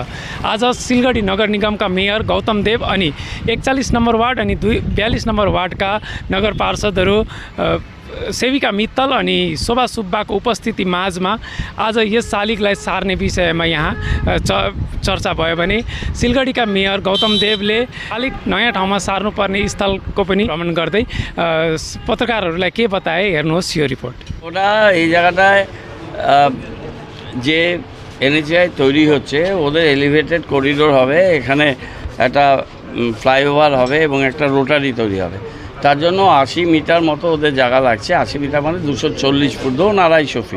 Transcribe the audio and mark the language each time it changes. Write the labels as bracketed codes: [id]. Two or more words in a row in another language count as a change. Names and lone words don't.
[ne] आज सिलगढी नगर निगमका मेयर गौतम देव अनि 41 नम्बर वार्ड अनि 42 नम्बर वार्डका नगर पार्षदहरू सेविका मित्तल अनि शोभा सुब्बाको उपस्थिति माझमा आज यस शालिगलाई सार्ने विषयमा यहाँ चर्चा भयो भने सिलगढीका मेयर गौतम देवले शालिग नयाँ ठाउँमा सार्नुपर्ने स्थलको पनि भ्रमण गर्दै पत्रकारहरूलाई के बताए, हेर्नुहोस् यो रिपोर्ट। [bn] ওটা এই জায়গাটায় যে এনএচআই তৈরি হচ্ছে ওদের এলিভেটেড করিডোর হবে, এখানে একটা ফ্লাইওভার হবে এবং একটা রোটারি তৈরি হবে। তার জন্য 80 মিটার মতো ওদের জায়গা লাগছে। 80 মিটার মানে 240 ফুট, ধরুন 250 ফিট।